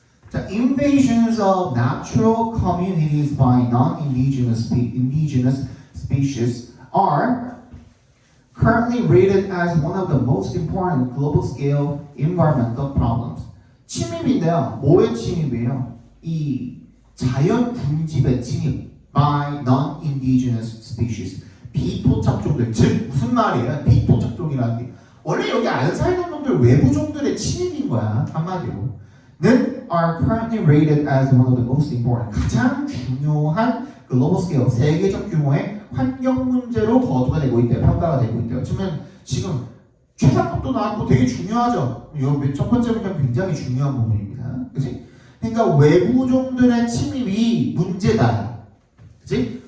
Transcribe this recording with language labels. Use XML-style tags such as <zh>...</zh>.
<en>자, invasions of natural communities by non-indigenous indigenous species are currently rated as one of the most important global-scale environmental problems.</en> <ko>침입인데요. 뭐의 침입이에요? 이 자연 군집의 침입</ko> <en>by non-indigenous species.</en> <ko>비토착종들. 즉 무슨 말이에요? 비토착종이라는 게 원래 여기 안 살던 놈들 외부종들의 침입인 거야. 한마디로.</ko> <en>는 are currently rated as one of the most important.</en> <ko>가장 중요한 글로벌 스케일 세계적 규모의 환경 문제로 거두가 되고 있대요. 평가가 되고 있대요. 지금 최상급도 나왔고 되게 중요하죠. 이 첫 번째 문제는 굉장히 중요한 부분입니다. 그치? 그러니까 외부종들의 침입이 문제다. 그치?</ko>